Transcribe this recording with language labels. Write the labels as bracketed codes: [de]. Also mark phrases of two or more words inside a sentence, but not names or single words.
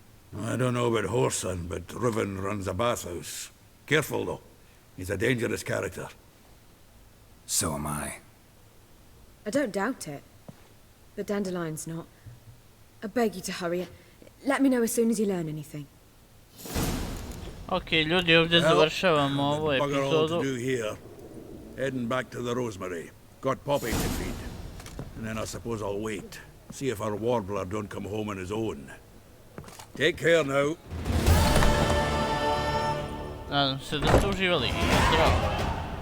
[en] I don't know about Whoreson, but Reuven runs a bathhouse. Careful, though. He's a dangerous character. So am I. I don't doubt it. But Dandelion's not. I beg you to hurry. Let me know as soon as you learn anything. [hr] Ok, ljudi, ovdje završavamo ovu [en] bugger all to [hr] epizodu. [en] do here. Heading back to the Rosemary. Got Poppy to feed. And then I suppose I'll wait. See if our warbler don't come home on his own. Take care now. [hr] Nadam se da ste uživali i zdravo.